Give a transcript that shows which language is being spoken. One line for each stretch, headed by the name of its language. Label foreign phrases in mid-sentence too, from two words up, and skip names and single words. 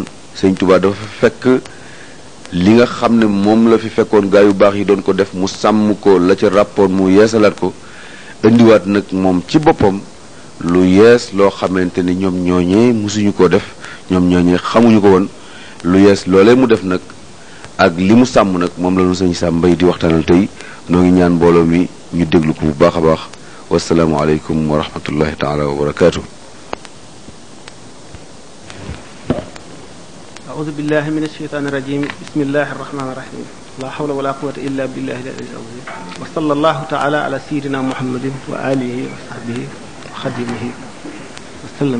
Wolof: Sëñ Tuubaa dafa fekk li nga xam ne moom la fi fekkoon gaa yu baax yi doon ko def mu sàmm ko la ca rapport mu yeesalaat ko indiwaat nag moom ci boppam lu yees loo xamante ni ñoom ñooñee musuñu ko def ñoom ñooñee xamuñu ko woon lu yees loolee mu def nag ak li mu sàmm nag moom la ñu sëñ Sam Mbaye di waxtaanal tey noo ngi ñaan mbooloo mi ñu déglu ko bu baax a baax
Arabic: والسلام عليكم ورحمة الله تعالى وبركاته. أعوذ بالله من الشيطان الرجيم بسم الله الرحمن الرحيم لا حول ولا قوة إلا بالله العلي العظيم وصلى الله تعالى على سيدنا محمد وآله وصحبه وخدمه وسلم